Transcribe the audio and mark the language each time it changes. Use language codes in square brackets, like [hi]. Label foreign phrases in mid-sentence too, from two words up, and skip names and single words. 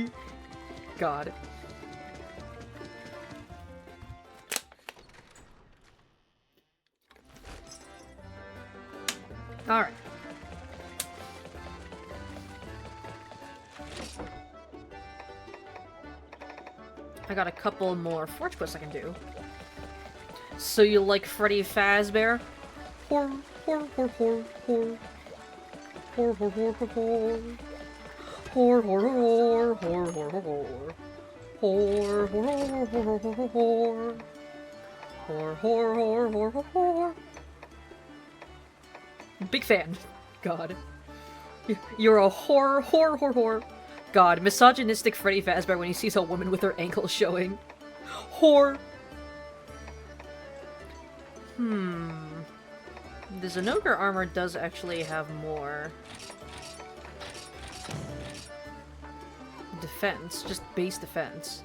[en] God. Alright. I got a couple more forge quests I can do. So you like Freddy Fazbear? Hor, hor, hor, hor, hor. Hor, hor, hor, hor, hor. Hor, hor, hor, hor, hor, hor, hor. Hor, hor, hor, hor, hor, hor, hor. Hor, hor, hor, hor, hor, hor. Big fan. God. You're a whore, whore, whore, whore. God, misogynistic Freddy Fazbear when he sees a woman with her ankles showing. Whore. The Zenogre armor does actually have more defense, just base defense.